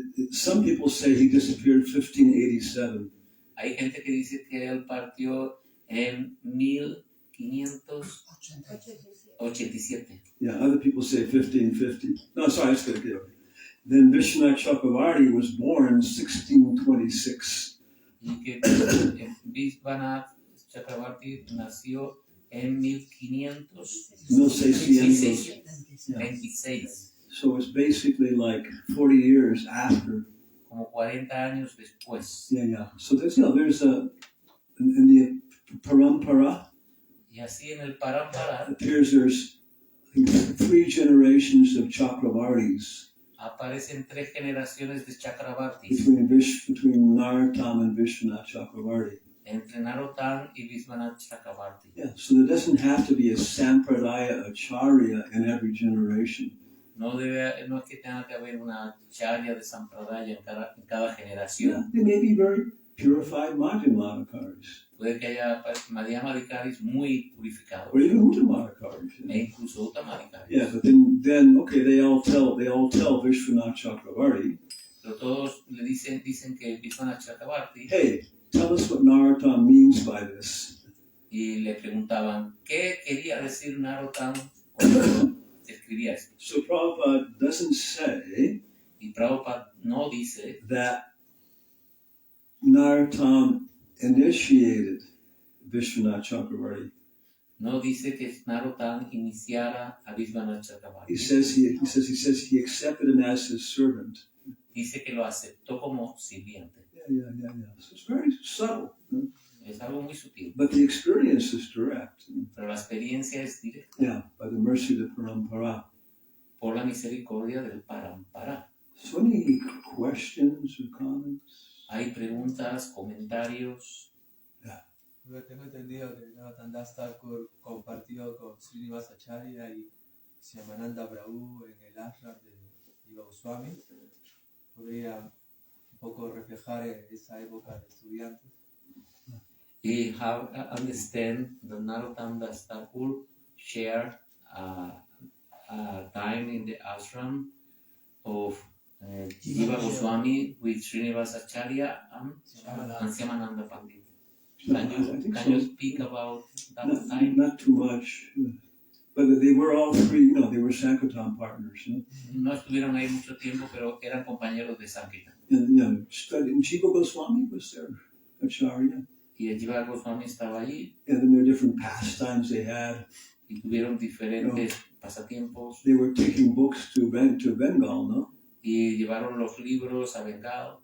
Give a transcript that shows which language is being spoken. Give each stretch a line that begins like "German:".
English: some people say he disappeared in 1587.
Spanish: Hay gente que dice que él partió en 1587.
English: Yeah, other people say 1550. No, sorry, that's going to get over. Then Vishwanath Chakravarti was born in 1626.
Spanish: Y que Vishwanath Chakravarti nació en 1526.
English: So it's basically like 40 years after.
Spanish: Como 40 años después.
English: Yeah. So there's in the Parampara.
Spanish: Y así en el Parampara.
English: Appears there's 3 generations of Chakravartis.
Spanish: Aparecen 3 generaciones de Chakravartis.
English: Between Narottam and Vishwanath Chakravarti.
Spanish: Entre Narottam y Vishwanath Chakravarti.
English: Yeah, so there doesn't have to be a Sampradaya Acharya in every generation.
Spanish: No es que tenga que haber una acharya de Sampradaya en cada generación.
English: Yeah, they may be very purified Madhyamadikaris.
Spanish: Puede que haya Madhyamadikaris muy purificados.
English: Or even Uttamadikaris.
Spanish: E incluso Uttamadikaris.
English: Yeah, but then okay, they all tell Vishwanath Chakravarti.
Spanish: Pero todos le dicen que Vishwanath Chakravarti.
English: Hey, tell us what Narottam means by this.
Spanish: Y le preguntaban qué quería decir Narottam cuando escribía esto.
English: So Prabhupada doesn't say.
Spanish: Y Prabhupada no dice
English: that Narottam initiated Vishwanath Chakravarti.
Spanish: No dice que Narottam iniciara a Vishwanath Chakravarti.
English: He says he accepted him as his servant.
Spanish: Dice que lo aceptó como sirviente.
English: Yeah. So it's very subtle.
Spanish: Es algo muy sutil.
English: But the experience is direct.
Spanish: Pero la experiencia es directa.
English: Yeah, by the mercy of the Parampara.
Spanish: Por la misericordia del Parampara.
English: So any questions or comments?
Spanish: Hay preguntas, comentarios. Yo tengo entendido que Raghunatha Thakur compartió con Śrīla Acharya y Shyamananda Prabhu en el ashram de Gosvāmī. Podría un poco reflejar esa época de estudiantes.
English: We have understand that Raghunatha Thakur shared a time in the ashram of Jiva Gosvāmī with Śrīla Acharya and Shyamananda Pandit. Can you speak about that time? Not too much. But they were all three, they were Sankirtan partners.
Spanish: No estuvieron ahí mucho tiempo, pero eran compañeros de Sankirtan.
English: And Jiva Gosvāmī was their Acharya.
Spanish: Y el Jiva Gosvāmī estaba allí.
English: And then there were different pastimes they had.
Spanish: Y tuvieron diferentes pasatiempos.
English: They were taking books to Bengal, no?
Spanish: Y llevaron los libros a Bengal.